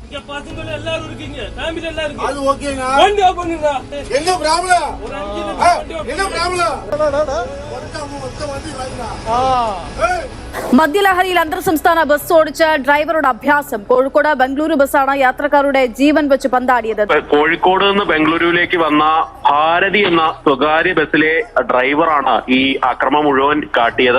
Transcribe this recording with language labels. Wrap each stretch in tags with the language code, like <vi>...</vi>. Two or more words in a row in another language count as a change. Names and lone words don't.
<ta>இங்க பசங்க எல்லாரும் இருக்கீங்க, ஃபேமிலி எல்லாம் இருக்கு. அது ஓகேங்க. வண்டி ஆஃப் பண்ணுங்க. என்ன ப்ராப்ளம்? ஒரு 5 நிமிஷம் என்ன ப்ராப்ளம்?</ta> <ml>മദ്യലഹരിയിൽ അന്തർ സംസ്ഥാന ബസ് ഓടിച്ച ഡ്രൈവറുടെ അഭ്യാസം. കോഴിക്കോട് ബംഗളൂരു ബസ്സാണ് യാത്രക്കാരുടെ ജീവൻ വെച്ച് പന്താടിയത്. കോഴിക്കോട് നിന്ന് ബംഗളൂരുവിലേക്ക് വന്ന ഭാരതി എന്ന സ്വകാര്യ ബസ്സിലെ ഡ്രൈവറാണ് ഈ ആക്രമണം മുഴുവൻ കാട്ടിയത്.</ml>